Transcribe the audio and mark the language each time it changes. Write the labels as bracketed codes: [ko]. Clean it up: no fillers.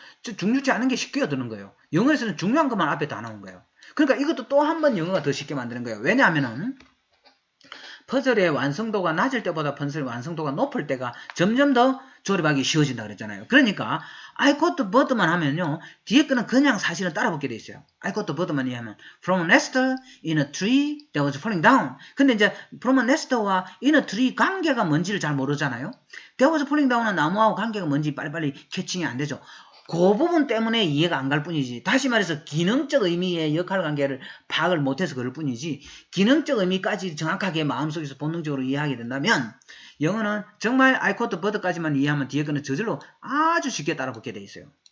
[ko] 중요치 않은 게 쉽게 얻는 거예요. 영어에서는 중요한 것만 앞에 다 나온 거예요. 그러니까 이것도 또 한 번 영어가 더 쉽게 만드는 거예요. 왜냐하면은 퍼즐의 완성도가 낮을 때보다 퍼즐의 완성도가 높을 때가 점점 더 조립하기 쉬워진다 그랬잖아요. 그러니까 [en] I got bird [ko] 만 하면요. 뒤에 거는 그냥 사실은 따라 붙게 돼 있어요. [en] I got bird [ko] 만 이해하면 [en] From a nest in a tree that was falling down. [ko] 근데 이제 [en] from a nest [ko] 와 [en] in a tree [ko] 관계가 뭔지를 잘 모르잖아요. [en] That was falling down [ko] 은 나무하고 관계가 뭔지 빨리빨리 캐칭이 안 되죠. 그 부분 때문에 이해가 안 갈 뿐이지. 다시 말해서 기능적 의미의 역할관계를 파악을 못해서 그럴 뿐이지 기능적 의미까지 정확하게 마음속에서 본능적으로 이해하게 된다면 영어는 정말 [en] I caught bird [ko] 까지만 이해하면 뒤에 거는 저절로 아주 쉽게 따라붙게 돼 있어요.